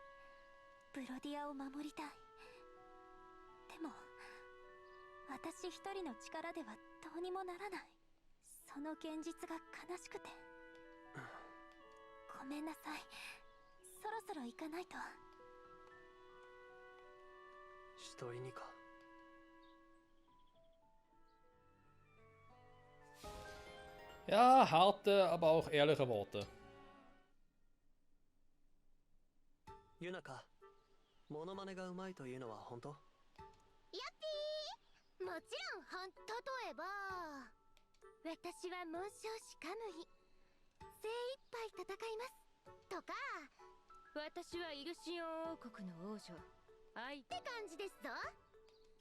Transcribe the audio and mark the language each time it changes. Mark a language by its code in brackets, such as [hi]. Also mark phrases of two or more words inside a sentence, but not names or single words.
[ja] ブロディアを守りたい。でも私一人の力ではどうにもならない。その現実が悲しくて。ごめんなさい、そろそろ行かないと。一人にか。 [de] Ja, harte, aber auch ehrliche Worte. [ja] ユナカ、モノマネがうまいというのは本当？やっぴー、もちろん例えば私は紋章師カムイ、精一杯戦いますとか、私はイルシオン王国の王女愛って感じですぞ。